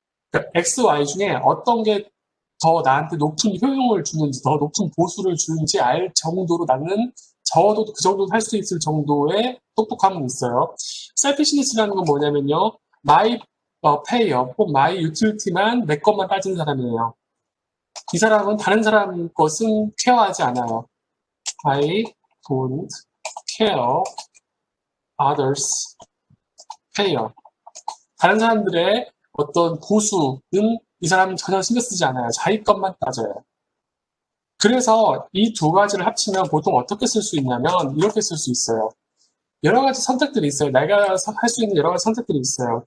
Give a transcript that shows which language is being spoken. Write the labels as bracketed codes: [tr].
[ko] 그러니까 X, Y 중에 어떤 게 더 나한테 높은 효용을 주는지, 더 높은 보수를 주는지 알 정도로 나는 적어도 그 정도 할 수 있을 정도의 똑똑함은 있어요. 셀피시니스라는 건 뭐냐면요. [en] my payer, [ko] 혹 [en] my utility [ko] 만 내 것만 따지는 사람이에요. 이 사람은 다른 사람 것은 케어하지 않아요. [en] I don't care others payer. [ko] 다른 사람들의 어떤 보수는 이 사람은 전혀 신경 쓰지 않아요. 자기 것만 따져요. 그래서 이 두 가지를 합치면 보통 어떻게 쓸 수 있냐면 이렇게 쓸 수 있어요. 여러 가지 선택들이 있어요. 내가 할 수 있는 여러 가지 선택들이 있어요.